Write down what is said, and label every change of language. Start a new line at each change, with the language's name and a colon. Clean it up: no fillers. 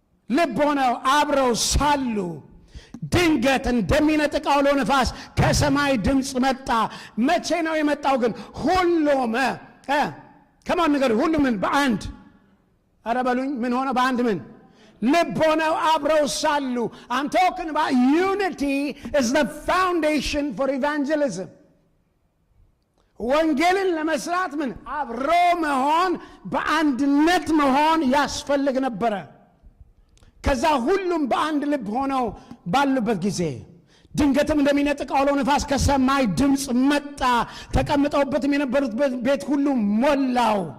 Amharic: ልብ ሆነው አብረው ሳሉ ድንገት እንደሚነጥቅ አውሎ ነፋስ ከሰማይ ድምፅ መጣ። መቼ ነው የመጣው ግን? ሁሉም ከማን ነገር ሁሉም በአንድ ኧረ በሉኝ ምን ሆነ? በአንድ ምን ልብ ሆነው አብረው ሳሉ።
English: I'm talking about unity is the foundation for evangelism.
Amharic: ወንጌልን ለመስራት ምን አብሮ መሆን፣ በአንድነት መሆን ያስፈልግ ነበረ። ከዛ ሁሉም በአንድ ልብ ሆነው ባሉበት ጊዜ ድንገትም እንደሚነጥቅ አውሎ ነፋስ ከሰማይ ድምፅ መጣ። ተቀምጠውበትም የነበሩት ቤት ሁሉ ሞላው።